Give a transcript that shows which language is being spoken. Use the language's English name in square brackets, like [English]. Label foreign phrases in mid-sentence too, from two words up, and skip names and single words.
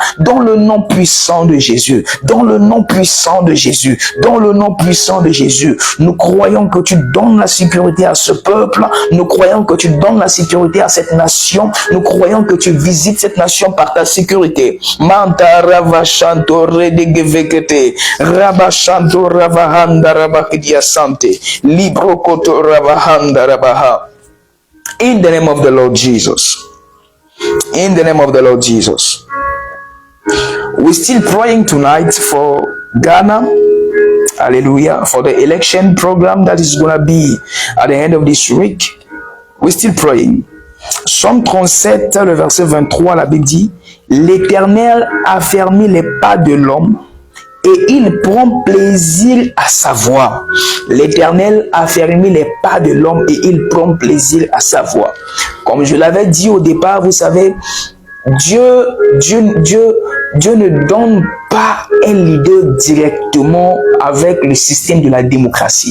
[French] Dans le nom puissant de Jésus. Dans le nom puissant de Jésus. Dans le nom puissant de Jésus. Nous croyons que tu donnes la sécurité à ce peuple. Nous croyons que tu donnes la sécurité à cette nation. Nous croyons que tu visites cette nation par ta sécurité. Ravashanto redegevekete Rabashanto Ravahanda Rabakidia Sante Librokoto Ravahanda Rabaha. [English] In the name of the Lord Jesus. In the name of the Lord Jesus. We're still praying tonight for Ghana. Hallelujah. For the election program that is going to be at the end of this week. We're still praying. [French] Psaume 37, le verset 23, la Bible dit: L'Éternel a fermé les pas de l'homme et il prend plaisir à sa voix. L'Éternel a fermé les pas de l'homme et il prend plaisir à sa voix. Comme je l'avais dit au départ, vous savez, Dieu ne donne pas un leader directement avec le système de la démocratie.